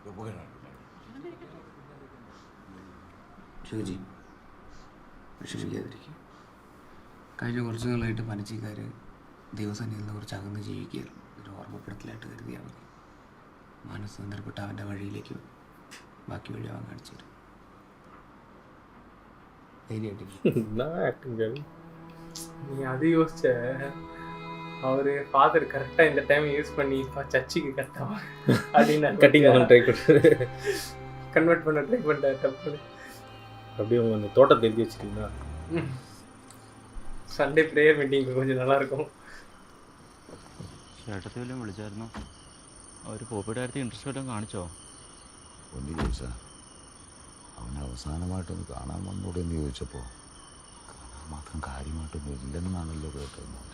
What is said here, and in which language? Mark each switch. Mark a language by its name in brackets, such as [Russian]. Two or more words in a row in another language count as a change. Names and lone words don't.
[Malayalam] ഷോജി വിഷമിക്കാതിരിക്കും. കഴിഞ്ഞ കുറച്ച് നാളായിട്ട് പനച്ചിക്കാർ ദിവസത്തിൽ നിന്ന് കുറച്ച് അകന്ന് ജീവിക്കുകയായിരുന്നു. ഒരു ഓർമ്മപ്പെടുത്തലായിട്ട് കരുതിയാൽ മതി. മനസ്സ് സന്ദർഭപ്പെട്ട് അവൻ്റെ വഴിയിലേക്ക് ബാക്കി വഴി അവൻ കാണിച്ചു തരും. [Tamil] நீ அது யோசிச்ச அவர் ஃபாதர் கரெக்டாக இந்த [English] time use [Tamil] பண்ணி இப்போ சர்ச்சுக்கு கரெக்டாக அப்படின்னு [English] cutting try [Tamil] பண்ணுறது, கன்வெர்ட் பண்ண ட்ரை பண்ணிட்டார். தப்பு. அப்படியே உங்கள் அந்த தோட்டத்தை எழுதி வச்சுட்டிங்கன்னா [English] Sunday prayer meeting [Malayalam] கொஞ்சம் നല്ലതായിരിക്കും. ചേട്ടത്തെ വല്ലതും വിളിച്ചായിരുന്നോ? അവർ പോപ്പിയുടെ കാര്യത്തിൽ ഇൻട്രസ്റ്റ് വല്ലതും കാണിച്ചോ? ഒന്ന് ചോദിച്ചാ അവൻ അവസാനമായിട്ടൊന്ന് കാണാൻ വന്നോടെ എന്ന് ചോദിച്ചപ്പോൾ കാണാൻ മാത്രം കാര്യമായിട്ടൊന്നും ഇല്ലെന്നാണല്ലോ കേട്ടതെന്നുണ്ട്.